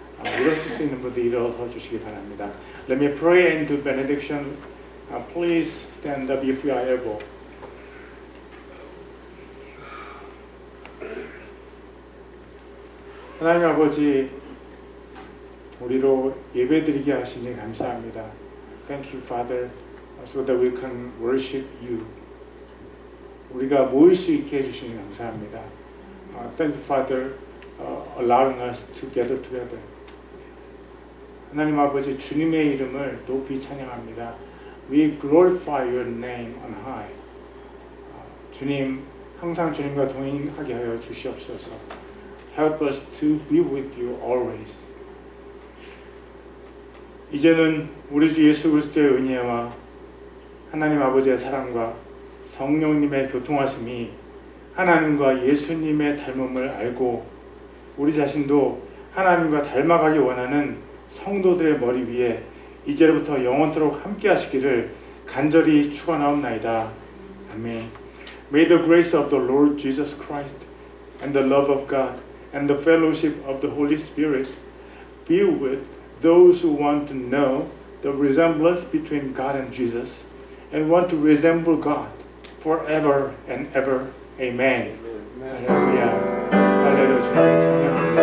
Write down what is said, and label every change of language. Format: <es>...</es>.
<ko>일어설 수 있는 분들 일어서 주시기 바랍니다.</ko> <en>Let me pray and do benediction. Please stand up if you are able.</en> <ko>하나님 아버지, 우리로 예배드리게 하시니 감사합니다.</ko> <en>Thank you, Father, so that we can worship you.</en> <ko>우리가 모일 수 있게 해주시니 감사합니다.</ko> <en>Thank you, Father, allowing us to gather together.</en> <ko>하나님 아버지, 주님의 이름을 높이 찬양합니다.</ko> <en>We glorify your name on high.</en> <ko>주님, 항상 주님과 동행하게 하여 주시옵소서.</ko> <en>Help us to be with you always.</en> <ko>이제는 우리 주 예수 그리스도의 은혜와 하나님 아버지의 사랑과 성령님의 교통하심이 하나님과 예수님의 닮음을 알고 우리 자신도 하나님과 닮아가기 원하는 성도들의 머리 위에 이제로부터 영원토록 함께 하시기를 간절히 축원하옵나이다. 아멘.</ko> <en>May the grace of the Lord Jesus Christ and the love of God and the fellowship of the Holy Spirit be with those who want to know the resemblance between God and Jesus and want to resemble God forever and ever. Amen.</en> <ko>할렐루야. 할렐루야. 주님을 찬양합니다.</ko>